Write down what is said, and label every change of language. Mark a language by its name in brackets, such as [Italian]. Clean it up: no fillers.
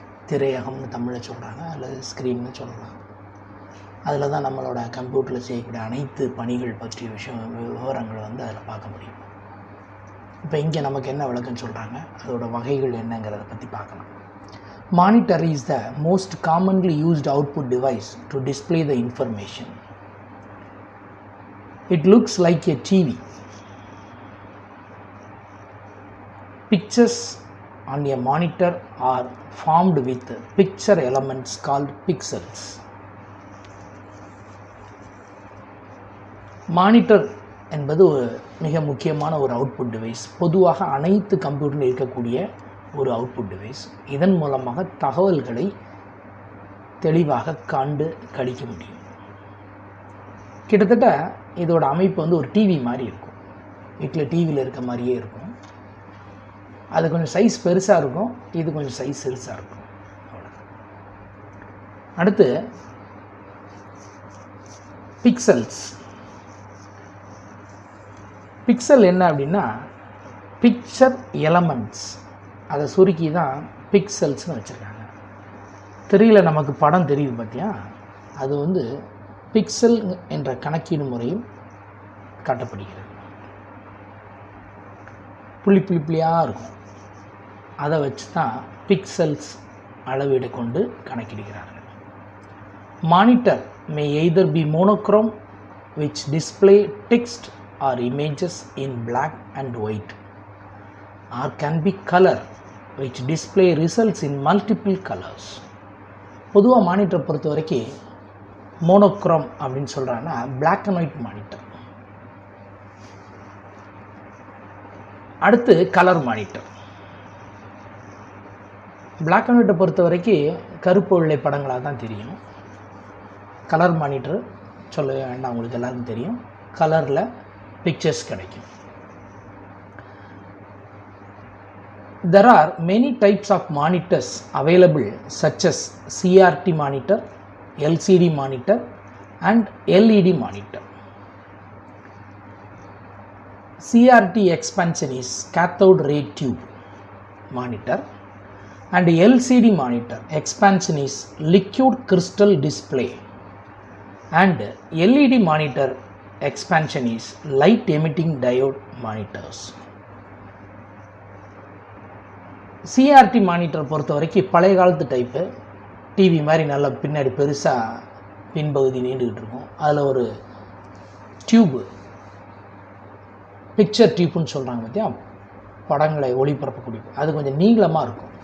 [Tamil] திரையகம்னு தமிழில் சொல்கிறாங்க, அல்லது ஸ்க்ரீன்னு சொல்லலாம். அதில் தான் நம்மளோட கம்ப்யூட்டரில் செய்யக்கூடிய அனைத்து பணிகள் பற்றிய விவரங்களை வந்து அதில் பார்க்க முடியும். இப்போ இங்கே நமக்கு என்ன விளக்கம்னு சொல்கிறாங்க, அதோட வகைகள் என்னங்கிறத பற்றி பார்க்கலாம். [English] Monitor is the most commonly used output device to display the information. It looks like a TV. Pictures on a monitor are formed with picture elements called pixels. [Tamil] Monitor என்பது ஒரு மிக முக்கியமான ஒரு அவுட்புட் டிவைஸ். பொதுவாக அனைத்து கம்ப்யூட்டரில் இருக்கக்கூடிய ஒரு அவுட்புட் டிவைஸ். இதன் மூலமாக தகவல்களை தெளிவாக கண்டு கழிக்க முடியும். கிட்டத்தட்ட இதோட அமைப்பு வந்து ஒரு டிவி மாதிரி இருக்கும். வீட்டில் டிவியில் இருக்க மாதிரியே இருக்கும். அது கொஞ்சம் சைஸ் பெருசாக இருக்கும், இது கொஞ்சம் சைஸ் சிறுசாக இருக்கும். அடுத்து பிக்சல்ஸ். பிக்சல் என்ன அப்படின்னா பிக்சர் எலமெண்ட்ஸ், அதை சுருக்கி தான் பிக்சல்ஸ்னு வச்சுருக்காங்க. திரையில் நமக்கு படம் தெரியுது பார்த்தியா, அது வந்து பிக்சல் என்ற கணக்கீடு முறையும் காட்டப்படுகிறது. புள்ளி புள்ளியாக இருக்கும், அதை வச்சு தான் பிக்சல்ஸ் அளவீடு கொண்டு கணக்கிடுகிறார்கள். [English] Monitor may either be monochrome which display text or images in black and white, or can be color which display results in multiple colors. [Tamil] பொதுவாக மானிட்டர் பொறுத்த வரைக்கும் மோனோக்ரோம் அப்படின்னு சொல்கிறாங்கன்னா பிளாக் அண்ட் ஒயிட் மானிட்டர். அடுத்து colour monitor. Black and ஒயிட்டை பொறுத்த வரைக்கும் கருப்பு வெள்ளை படங்களாக தான் தெரியும். கலர் மானிட்டர் சொல்ல வேண்டாம், உங்களுக்கு எல்லாருக்கும் தெரியும். கலரில் பிக்சர்ஸ் கிடைக்கும். [English] There are many types of monitors available such as CRT monitor, LCD monitor and LED monitor. CRT expansion is cathode ray tube monitor and LCD monitor expansion is liquid crystal display and LED monitor expansion is light emitting diode monitors. [Tamil] CRT monitor பொறுத்த வரைக்கும் பழைய காலத்து type, TV மாதிரி நல்லா பின்னாடி பெருசாக பின்பகுதி நீண்டுக்கிட்டு இருக்கும். அதில் ஒரு டியூப்பு, பிக்சர் டியூப்னு சொல்கிறாங்க பார்த்தியா, படங்களை ஒளிபரப்பக்கூடிய, அது கொஞ்சம் நீளமாக இருக்கும்.